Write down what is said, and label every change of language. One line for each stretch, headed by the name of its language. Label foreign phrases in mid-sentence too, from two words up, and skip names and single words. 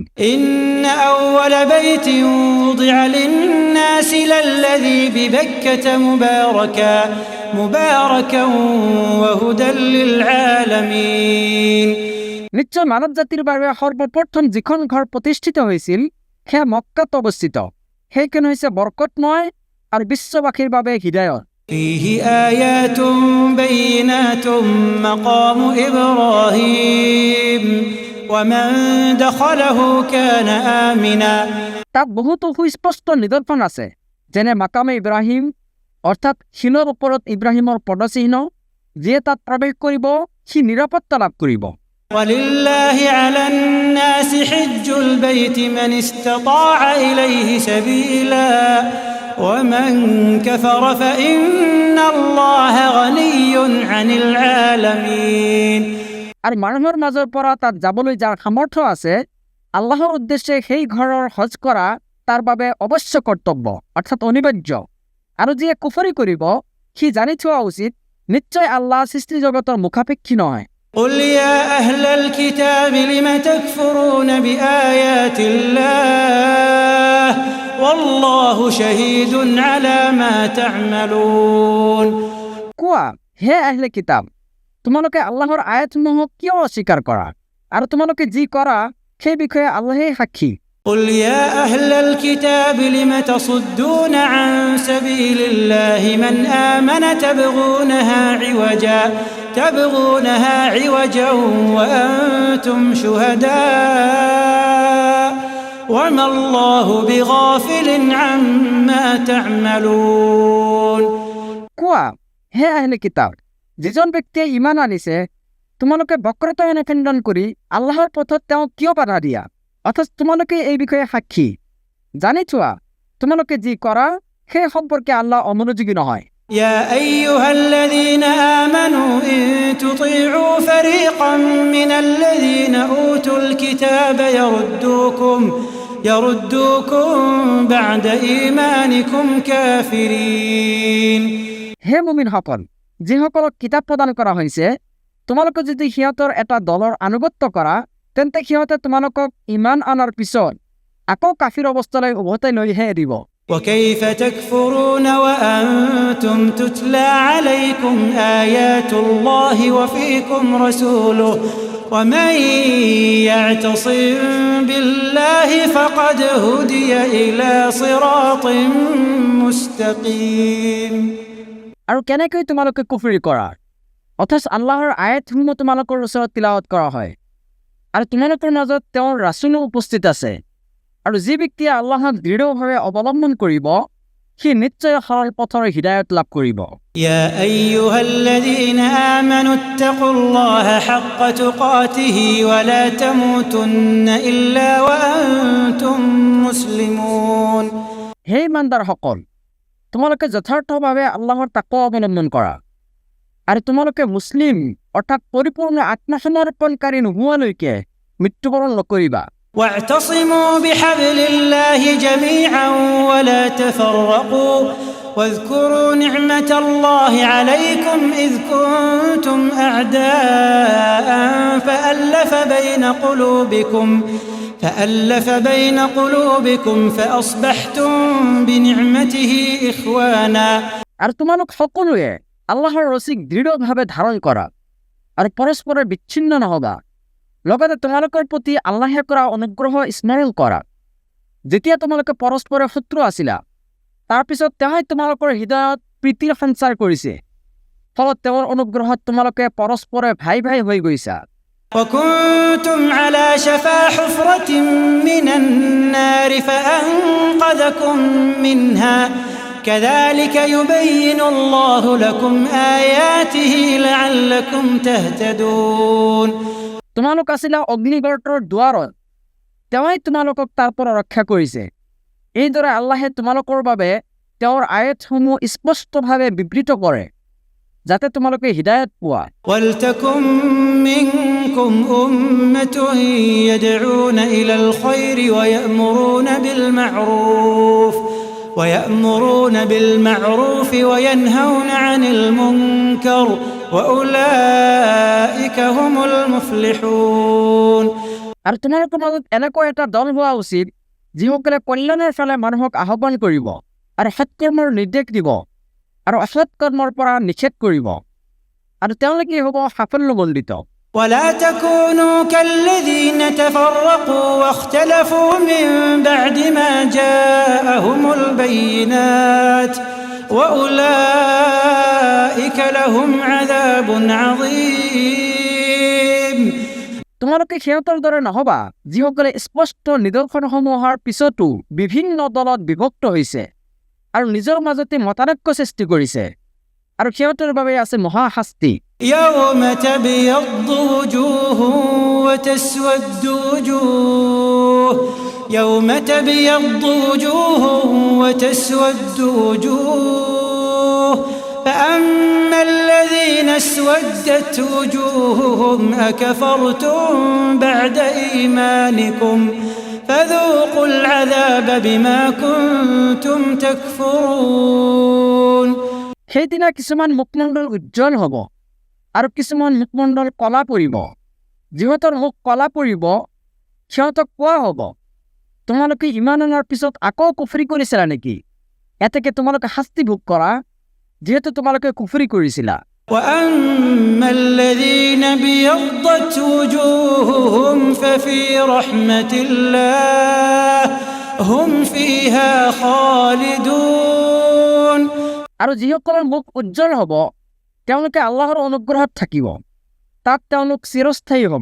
Arabic: إن أول بيت وضع للناس للذي ببكة مباركا وهدى للعالمين
Assamese: নিশ্চয় মানৱ জাতিৰ বাবে সৰ্বপ্ৰথম যিখন ঘৰ প্ৰতিষ্ঠিত হৈছিল সেয়া মক্কাত অৱস্থিত সেইখন হৈছে বৰকতময় আৰু বিশ্ববাসীৰ বাবে হৃদায়ত।
Arabic: فيه آيات بينات مقام إبراهيم ومن دخله كان آمنا
Assamese: তাত বহুতো সুস্পষ্ট নিদৰ্শন আছে যেনে মাকামে ইব্ৰাহিম অৰ্থাৎ শিলৰ ওপৰত ইব্ৰাহিমৰ পদচিহ্ন যিয়ে তাত প্ৰৱেশ কৰিব সি নিৰাপত্তা লাভ কৰিব।
Arabic: ولله على الناس حج البيت من استطاع إليه سبيلا ومن كفر فإن الله غني عن العالمين
Assamese: আৰু মানুহৰ মাজৰ পৰা তাত যাবলৈ যাৰ সামৰ্থ্য আছে আল্লাহৰ উদ্দেশ্যে সেই ঘৰৰ হজ কৰা তাৰ বাবে অৱশ্য কৰ্তব্য অৰ্থাৎ অনিবাৰ্য আৰু যিয়ে কুফৰি কৰিব সি জানি থোৱা উচিত নিশ্চয় আল্লাহ সৃষ্টি জগতৰ মুখাপেক্ষী নহয়।
Arabic: قل يا أهل الكتاب لم تكفرون بآيات الله والله شهيد على ما تعملون
Assamese: কোৱা হে
Arabic: أهل كتاب
Assamese: তোমালোকে আল্লাহৰ আয়াতসমূহক কিয় অস্বীকাৰ কৰা আৰু তোমালোকে যি কৰা সেই বিষয়ে আল্লাহেই সাক্ষী।
Arabic: قل يا أهل الكتاب لم تصدون عن سبيل الله من آمن تبغونها عوجا وأنتم شهداء وما الله بغافل عما تعملون
Assamese: কোৱা হে
Arabic: أهل كتاب
Assamese: যিজন ব্যক্তিয়ে ইমান আনিছে তোমালোকে বক্ৰতা অনুসন্ধান কৰি আল্লাহৰ পথত তেওঁক কিয় বাধা দিয়া অথচ তোমালোকে এই বিষয়ে সাক্ষী জানি থোৱা তোমালোকে যি কৰা সেই সম্পৰ্কে আল্লাহ অমনোযোগী নহয়।
Arabic: يا أيها الذين آمنوا إن تطيعوا فريقا من الذين أوتوا الكتاب يردوكم بعد إيمانكم كافرين
Assamese: হে মুমিনসকল যিসকলক কিতাপ প্ৰদান কৰা হৈছে তোমালোকে যদি সিহঁতৰ এটা দলৰ আনুগত্য কৰা তেন্তে সিহঁতে তোমালোকক ইমান অনাৰ পিছত আকৌ কাফিৰ অৱস্থালৈ উভতাই লৈহে এৰিব।
Arabic: وكيف تكفرون وأنتم تتلى عليكم آيات الله وفيكم رسوله ومن يعتصم بالله فقد هدي إلى صراط مستقيم।
Assamese: আৰু কেনেকৈ তোমালোকে কুফৰি কৰা, অথচ আল্লাহৰ আয়াতসমূহ তোমালোকৰ ওচৰত তিলাৱত কৰা হয় আৰু তোমালোকৰ মাজত তেওঁৰ ৰাসূলো উপস্থিত আছে। আৰু যি ব্যক্তিয়ে আল্লাহক দৃঢ়ভাৱে অৱলম্বন কৰিব সি নিশ্চয় সৰল পথৰ হিদায়ত লাভ কৰিব।
Arabic: يا أيها الذين آمنوا اتقوا الله حق تقاته ولا تموتن إلا وأنتم مسلمون।
Assamese: হে ইমানদাৰসকল, তোমালোকে যথাৰ্থভাৱে আল্লাহৰ তাকৱা অৱলম্বন কৰা আৰু তোমালোকে মুছলিম অৰ্থাৎ পৰিপূৰ্ণ আত্মসমৰ্পণকাৰী নোহোৱালৈকে মৃত্যুবৰণ নকৰিবা।
Arabic: واعتصموا بحبل الله جميعا ولا تفرقوا واذكروا نعمة الله عليكم إذ كنتم أعداء فألف بين قلوبكم فأصبحتم بنعمته إخوانا।
Assamese: আৰু তোমালোক সকলোৱে আল্লাহৰ ৰছীক দৃঢ়ভাৱে ধাৰণ কৰা আৰু পৰস্পৰৰ বিচ্ছিন্ন নহবা। লগতে তোমালোকৰ প্ৰতি আল্লাহে কৰা অনুগ্ৰহ স্মৰণ কৰা, যেতিয়া তোমালোকে পৰস্পৰৰ শত্ৰু আছিলা। তাৰপিছত তেওঁই তোমালোকৰ হৃদয়ত প্ৰীতিৰ সঞ্চাৰ কৰিছে, ফলত তেওঁৰ অনুগ্ৰহত তোমালোকে পৰস্পৰে ভাই ভাই হৈ গৈছা।
Arabic: وكنتم على شفا حفرة من النار فأنقذكم منها كذلك يبين الله لكم آياته لعلكم تهتدون।
Assamese: তোমালোক আছিলা অগ্নিগৰ্তৰ দুৱাৰত, তেওঁই তোমালোকক তাৰ পৰা ৰক্ষা কৰিছে। এইদৰে আল্লাহে তোমালোকৰ বাবে তেওঁৰ আয়াতসমূহ স্পষ্টভাৱে বিবৃত কৰে যাতে তোমালোকে হিদায়ত পোৱা।
Arabic: ولتكن منكم أمة يدعون إلى الخير ويأمرون بالمعروف وينهون عن المنكر وأولئك هم المفلحون।
Assamese: আৰু তোমালোকৰ মাজত এনেকুৱা এটা দল হোৱা উচিত যিসকলে কল্যাণৰ ফালে মানুহক আহ্বান কৰিব আৰু সৎকৰ্মৰ নিৰ্দেশ দিব আৰু অসৎ কৰ্মৰ পৰা নিষেধ কৰিব, আৰু তেওঁলোকে হ'ব সাফল্যমণ্ডিত।
Arabic: ولا تكونوا كالذين تفرقوا واختلفوا من بعد ما جاءهم البينات وأولئك لهم عذاب عظيم।
Assamese: তোমালোকে সিহঁতৰ দৰে নহবা যিসকলে স্পষ্ট নিদৰ্শনসমূহৰ পিছতো বিভিন্ন দলত বিভক্ত হৈছে আৰু নিজৰ মাজতে মতানৈক্য সৃষ্টি কৰিছে, আৰু সিহঁতৰ বাবে আছে মহা শাস্তি।
Arabic: يوم تبيض وجوه وتسود وجوه يوم تبيض وجوه وتسود وجوه فأما الذين اسودت وجوههم أكفرتم بعد إيمانكم فذوقوا العذاب بما كنتم تكفرون।
Assamese: সেইদিনা কিছুমান মুখমণ্ডল উজ্জ্বল হ'ব আৰু কিছুমান মুখমণ্ডল কলা পৰিব। যিহঁতৰ মুখ কলা পৰিব সিহঁতক কোৱা হ'ব, তোমালোকে ইমান অনাৰ পিছত আকৌ কুফৰি কৰিছিলা নেকি? এতেকে তোমালোকে শাস্তি ভোগ কৰা যিহেতু তোমালোকে কুফৰি কৰিছিলা।
Arabic: وأما الذين ابيضت وجوههم ففي رحمة الله هم فيها خالدون।
Assamese: আৰু যিসকলৰ মুখ উজ্জ্বল হ'ব তেওঁলোকে আল্লাহৰ অনুগ্ৰহত থাকিব, তাত তেওঁলোক চিৰস্থায়ী হ'ব।